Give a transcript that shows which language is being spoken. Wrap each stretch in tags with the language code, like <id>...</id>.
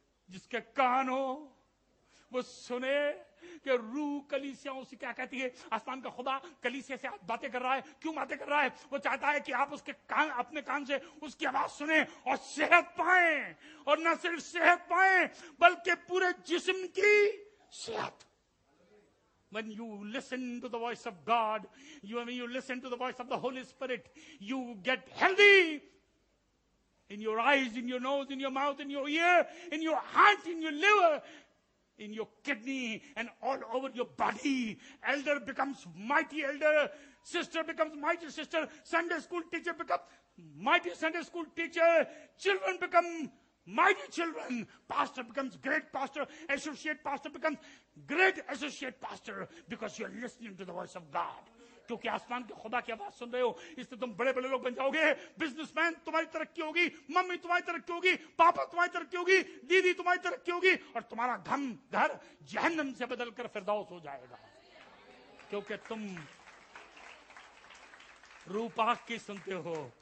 <hi>जिसके कान हो वो सुने कि रूह कलीसियाओं से क्या कहती है। आसमान का खुदा कलीसिया से बातें कर रहा है। क्यों बातें कर रहा है? वो चाहता है कि आप उसके कान, अपने कान से उसकी आवाज सुने और सेहत पाएं, और न सिर्फ सेहत पाएं बल्कि पूरे जिस्म की सेहत।</hi> <en>When you listen to the voice of God, when you listen to the voice of the Holy Spirit, you get healthy in your eyes, in your nose, in your mouth, in your ear, in your heart, in your liver, in your kidney, and all over your body. Elder becomes mighty elder. sister becomes mighty sister, Sunday school teacher becomes mighty Sunday school teacher, children become mighty children, pastor becomes great pastor, associate pastor becomes great associate pastor, because you are listening to the voice of God.</en> <hi>क्योंकि आसमान के खुदा की आवाज सुन रहे हो, इससे तुम बड़े बड़े लोग बन जाओगे। बिजनेसमैन तुम्हारी तरक्की होगी, मम्मी तुम्हारी तरक्की होगी, पापा तुम्हारी तरक्की होगी, दीदी तुम्हारी तरक्की होगी, और तुम्हारा घर जहन्नम से बदलकर फिरदौस हो जाएगा, क्योंकि तुम रूपाक की सुनते हो।</hi>